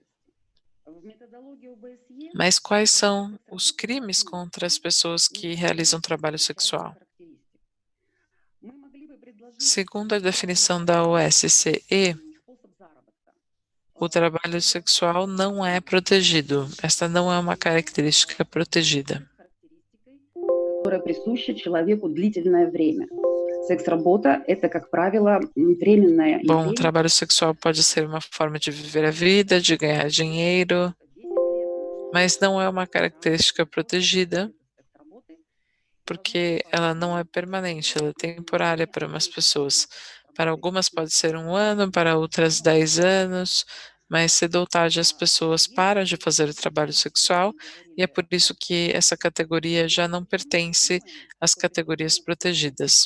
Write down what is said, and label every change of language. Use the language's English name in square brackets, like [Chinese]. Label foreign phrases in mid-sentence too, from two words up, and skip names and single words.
[Portuguese] Mas quais são os crimes contra as pessoas que realizam trabalho sexual? Segundo a definição da OSCE, o trabalho sexual não é protegido. Esta não é uma característica protegida. [Russian] Которая присуща человеку длительное время. Секс-работа – это, как правило, временное [Portuguese] Bom, o [Russian] явление. [Portuguese] trabalho sexual pode ser uma forma de viver a vida, de ganhar dinheiro, mas não é uma característica protegida, porque ela não é permanente, ela é temporária para umas pessoas. Para algumas pode ser 1 ano, para outras 10 anos, mas cedo ou tarde as pessoas param de fazer o trabalho sexual e é por isso que essa categoria já não pertence às categorias protegidas.